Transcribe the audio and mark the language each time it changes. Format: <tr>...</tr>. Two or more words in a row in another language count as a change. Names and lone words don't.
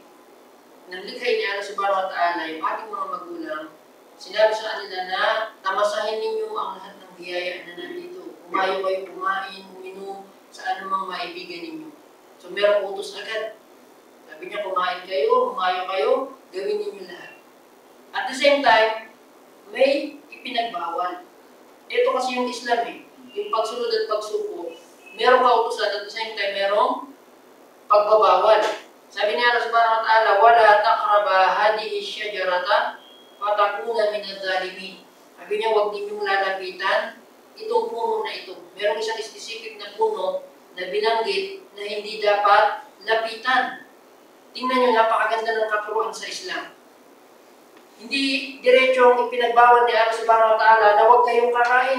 <tl>Nang likhay ni Allah</tl> <ar>سبحانه وتعالى</ar> <tl>yung ating mga magulang, sinabi sa kanila na tamasahin ninyo ang lahat ng biyaya na nandito. Umayo kayo kumain, uminom, sa anumang maibigan ninyo. So merong utos agad. Sabi niya, kumain kayo, umayo kayo, gawin ninyo lahat.</tl> <en>At the same time,</en> <tl>may ipinagbawal. Ito kasi yung Islam yung pagsunod at pagsuko, merong kautusan</tl> <en>at the same time</en> <tl>merong pagbabawal. Sabi niya Allah</tl> <ar>سبحانه وتعالى, ولا تقربا هذه الشجرة فتكونا من الظالمين.</ar> <tl>Sabi niya, huwag ninyong lalapitan itong puno na ito. Merong isang specific na puno na binanggit na hindi dapat lapitan. Tingnan niyo, napakaganda ng katuruan sa Islam. Hindi diretsong ipinagbawal ni Allah</tl> <ar>سبحانه وتعالى</ar> <tl>na huwag kayong kakain.</tl>